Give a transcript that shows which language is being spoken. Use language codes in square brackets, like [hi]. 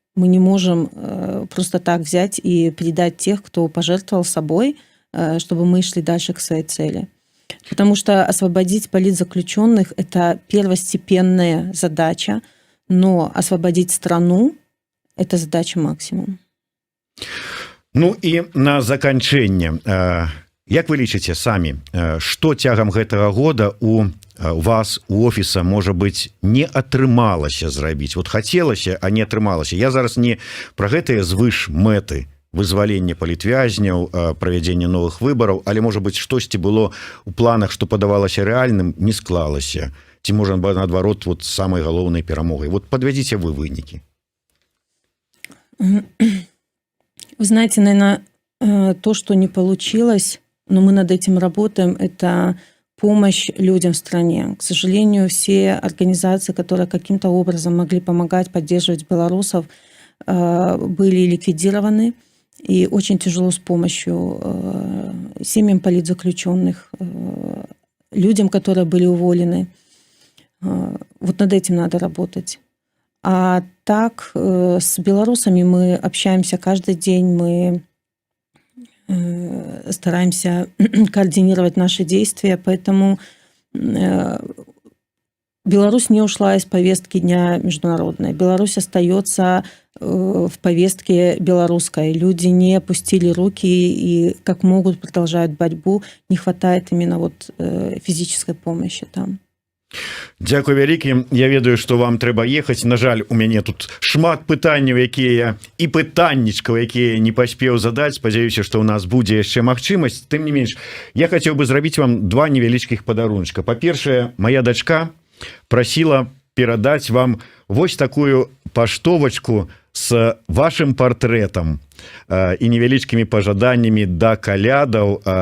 [ru] Мы не можем просто так взять и предать тех, кто пожертвовал собой, чтобы мы шли дальше к своей цели. Потому что освободить политзаключенных – это первостепенная задача, но освободить страну – это задача максимум. [be] І на заканчэнне, як вы лічыце самі, што цягам гэтага года у вас, у офіса, можа быць, не атрымалася зрабіць? Хацелася, а не атрымалася. Я зараз не пра гэтыя звыш мэты, вызвалення палітвязняў, правядзення новых выбараў, але, можа быць, штосьці было ў планах, што падавалася рэальным, не склалася. Ці, можа, наадварот, самай галоўнай перамогай. Падвядзіце вы вынікі. [ru] Вы знаете, наверное, то, что не получилось, но мы над этим работаем, это помощь людям в стране. К сожалению, все организации, которые каким-то образом могли помогать, поддерживать белорусов, были ликвидированы. И очень тяжело с помощью семьям политзаключенных, людям, которые были уволены. Над этим надо работать. А так, с белорусами мы общаемся каждый день, мы стараемся координировать наши действия, поэтому Беларусь не ушла из повестки дня международной. Беларусь остается в повестке белорусской. Люди не опустили руки и как могут продолжают борьбу. Не хватает именно физической помощи там. [be] Дзякуй вялікі. Я ведаю, што вам трэба ехаць. На жаль, у мяне тут шмат пытанняў, якія і пытаннічкаў, якія не паспеў задаць. Спадзяюся, што ў нас будзе яшчэ магчымасць. Тым не менш, я хацеў бы зрабіць вам два невялічкіх падарунчка. Па-першае, моя дачка прасіла перадаць вам вось такую паштовачку с вашим партрэтам і невялічкімі пажаданнямі да калядаў.